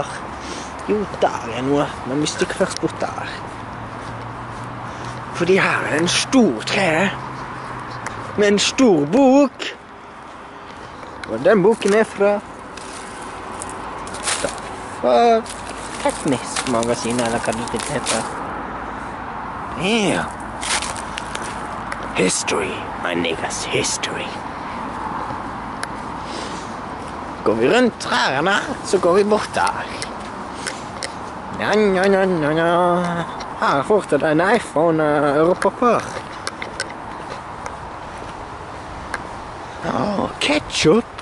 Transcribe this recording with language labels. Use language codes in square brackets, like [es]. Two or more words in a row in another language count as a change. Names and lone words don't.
[no] Jo, der er noe, men vi stikker først bort der. Fordi her er en stor tre, med en stor bok. Og den boken er fra Teknisk magasin, eller hva det heter. Yeah. [en] History, my niggas, history. [no] Går vi rundt trærne, så går vi bort der. Ja. Her fortsatt en iPhone ørepropper. Ketchup.